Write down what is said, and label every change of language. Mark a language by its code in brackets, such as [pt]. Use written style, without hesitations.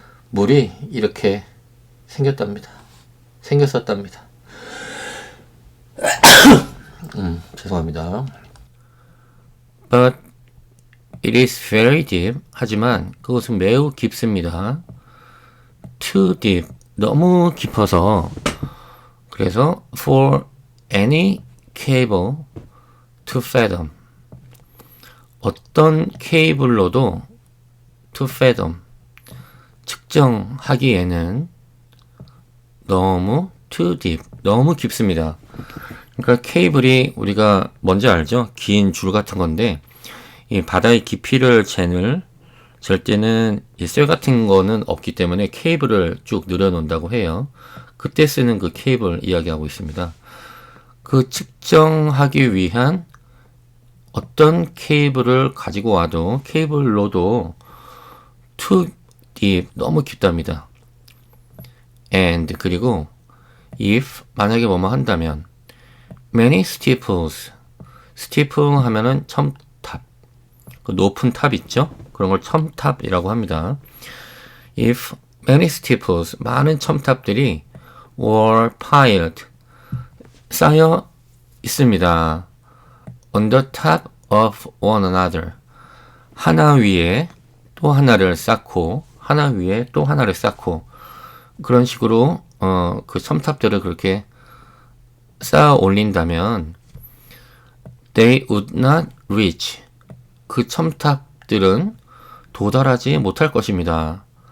[ko] 물이 이렇게 생겼답니다. 생겼었답니다. 죄송합니다. [en] But it is very deep. [ko] 하지만 그것은 매우 깊습니다. [en] Too deep. [ko] 너무 깊어서. [en] 그래서 for any cable to fathom. [ko] 어떤 케이블로도 [en] to fathom. [ko] 측정하기에는 너무 [en] too deep. [ko] 너무 깊습니다. 그러니까 케이블이 우리가 뭔지 알죠? 긴 줄 같은 건데 이 바다의 깊이를 잴 때는 이 쇠 같은 거는 없기 때문에 케이블을 쭉 늘어놓는다고 해요. 그때 쓰는 그 케이블 이야기하고 있습니다. 그 측정하기 위한 어떤 케이블을 가지고 와도 케이블로도 [en] too deep, [ko] 너무 깊답니다. and 그리고 if 만약에 뭐뭐 한다면 [en] many steeples, [ko] steeple 하면은 첨탑, 그 높은 탑 있죠? 그런 걸 첨탑이라고 합니다. [en] If many steeples, [ko] 많은 첨탑들이 [en] were piled, [ko] 쌓여 있습니다. [en] on the top of one another, [ko] 하나 위에 또 하나를 쌓고 하나 위에 또 하나를 쌓고 그런 식으로 그 첨탑들을 그렇게 쌓아 올린다면 [en] they would not reach, [ko] 그 첨탑들은 도달하지 못할 것입니다.